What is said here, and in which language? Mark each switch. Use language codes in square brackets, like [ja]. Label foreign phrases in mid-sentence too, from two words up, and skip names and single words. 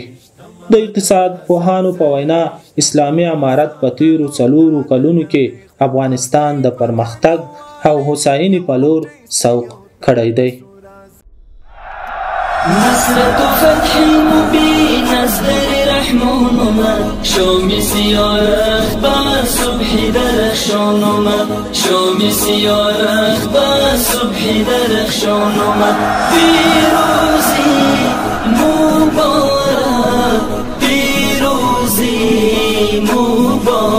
[ps] د اقتصاد پوهانو په وینا اسلامي امارت په تیرو 4 کلونو کې افغانستان د پرمختګ او هوساینې په لور سوق کړی دی. [ar] نصرة فتح مبين أصدر رحمون [fa] اومد شام سیاه با صبح درخشان اومد شام سیاه با صبح درخشان اومد پیروزی مبارک پیروزی مبارک